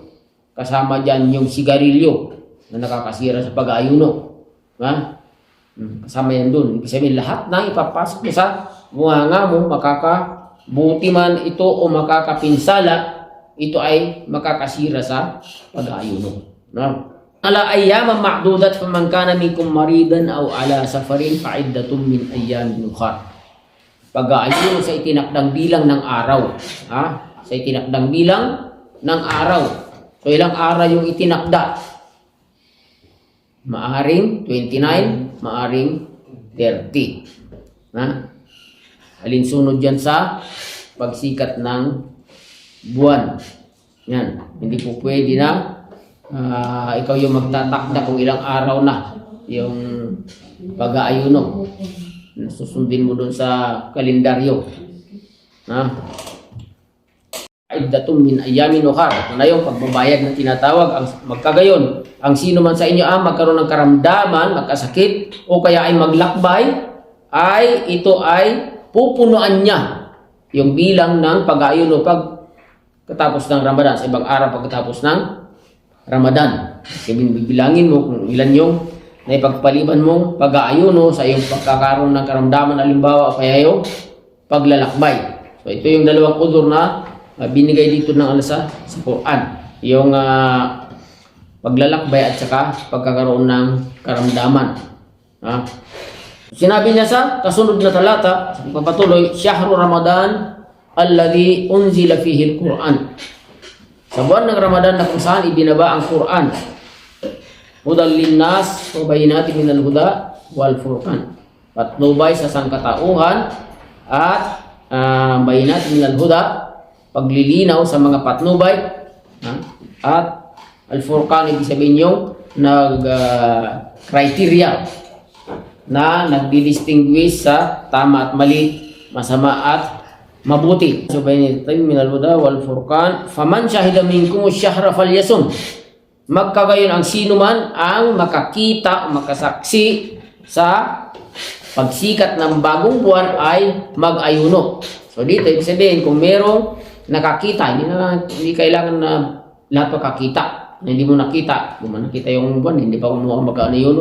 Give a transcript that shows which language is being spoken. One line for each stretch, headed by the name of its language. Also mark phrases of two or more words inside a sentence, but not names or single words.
Filipino: Kasama dyan yung sigarilyo na nakakasira sa pag-aayuno. Kasama yan dun. Ibig sabihin, lahat na ipapasok mo sa bunganga mo, makakabuti man ito o makakapinsala, ito ay makakasira sa pag-aayuno.
Arabic: على أياما معدودات فمن كان منكم مريضا أو على سفر فعدة من أيام أخر.
Filipino: Pag-aayuno sa itinakdang bilang ng araw. Sa itinakdang bilang ng araw. So ilang araw yung itinakda? Maaring 29, maaring 30. Alinsunod yan sa pagsikat ng buwan. Yan. Hindi po pwede na ikaw yung magtatakda kung ilang araw na yung pag-aayuno. Susundin mo dun sa kalendaryo.
Arabic: عدة من أيام أخر.
Filipino: Na yung pagbabayad na tinatawag. Ang magkagayon, ang sino man sa inyo magkaroon ng karamdaman, magkasakit, o kaya ay maglakbay, ay ito ay pupunuan niya yung bilang ng pag-aayuno pagkatapos ng Ramadan, sa ibang araw pagkatapos ng Ramadan. Kaya bibilangin mo kung ilan yung naipagpaliban mong pag-aayuno sa iyong pagkakaroon ng karamdaman, halimbawa, o kaya yung paglalakbay. So ito yung dalawang udur na binigay dito ng Allah sa Quran. Yung paglalakbay at saka pagkakaroon ng karamdaman. Sinabi niya sa kasunod na talata, papatuloy,
Arabic: شهر رمضان الذي أنزل فيه القرآن.
Filipino: Sa buwan ng Ramadan na kung saan ibinaba ang Quran.
Arabic: هدى للناس وبينات من الهدى والفرقان.
Filipino: Patnubay sa sangkatauhan at
Arabic: بينات من الهدى,
Filipino: paglilinaw sa mga patnubay, at al-furqan, ibig sabihin yung criteria na nagdi-distinguish sa tama at mali, masama at mabuti.
Arabic: So بينات من الهدى والفرقان فمن شهد منكم الشهر فليصمه.
Filipino: Magkagayon ang sino man ang makakita, makasaksi sa pagsikat ng bagong buwan ay mag-ayuno. So dito, ibig sabihin, kung merong nakakita, hindi kailangan na lahat makakita. Hindi mo nakita, kung nakita yung buwan, hindi pa kumuha mag-ayuno.